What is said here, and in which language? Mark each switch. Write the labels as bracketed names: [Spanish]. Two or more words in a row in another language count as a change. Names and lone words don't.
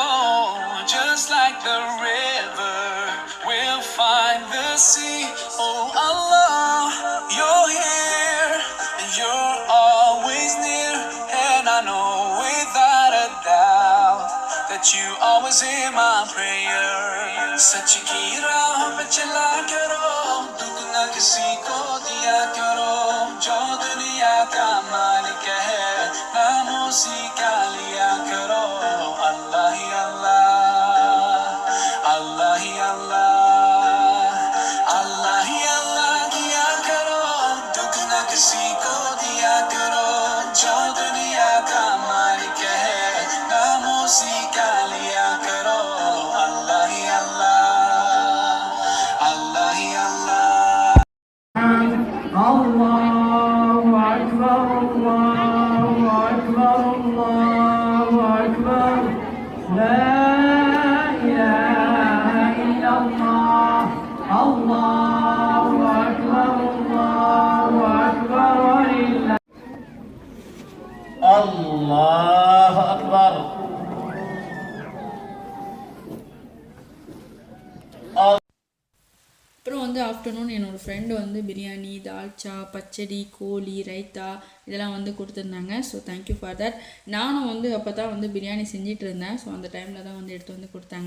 [English] Just like the river will find the sea. Oh Allah, you're here and you're always near, and I know without a doubt that you always hear my prayers. [Urdu] سچ کی راہ پہ چلا کرو، دکھ نہ کسی کو دیا کرو، جو دنیا کا مالک ہے، نام اسی کا لیا کرو. اللہ ہی اللہ، اللہ ہی اللہ، اللہ ہی اللہ کیا کرو، دکھ نہ کسی کو دیا کرو، جو دنیا کا مالک ہے، نام اسی کا لیا کرو. اللہ ہی اللہ، اللہ ہی اللہ. [Arabic] الله أكبر، الله أكبر، الله أكبر. لا إله إلا الله. الله أكبر، الله أكبر. الله أكبر. [Tamil] அப்புறம் வந்து ஆஃப்டர்நூன் என்னோடய ஃப்ரெண்டு வந்து பிரியாணி, தால்ச்சா, பச்சடி, கோழி, ரைத்தா இதெல்லாம் வந்து கொடுத்துருந்தாங்க. [English] So thank you for that. [Tamil] நானும் வந்து அப்போ தான் வந்து பிரியாணி செஞ்சிட்டு இருந்தேன். ஸோ அந்த டைமில் தான் வந்து எடுத்து வந்து கொடுத்தாங்க.